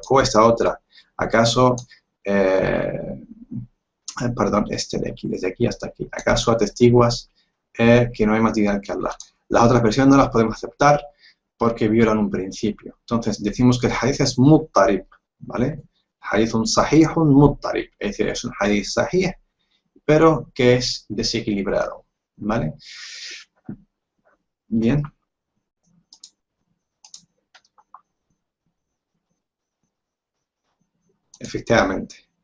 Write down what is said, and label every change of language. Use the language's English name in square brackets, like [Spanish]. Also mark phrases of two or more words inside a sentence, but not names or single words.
[Spanish] O esta otra, ¿acaso, perdón, de aquí, desde aquí hasta aquí, ¿acaso atestiguas que no hay más divinidad que Allah? Las otras versiones no las podemos aceptar porque violan un principio. Entonces, decimos que el hadith es muttarib, ¿vale? [Arabic] حديث صحيح مضطرب, [Spanish] es decir, es un [Arabic] حديث صحيح, [Spanish] pero que es desequilibrado, ¿vale? Bien. Efectivamente.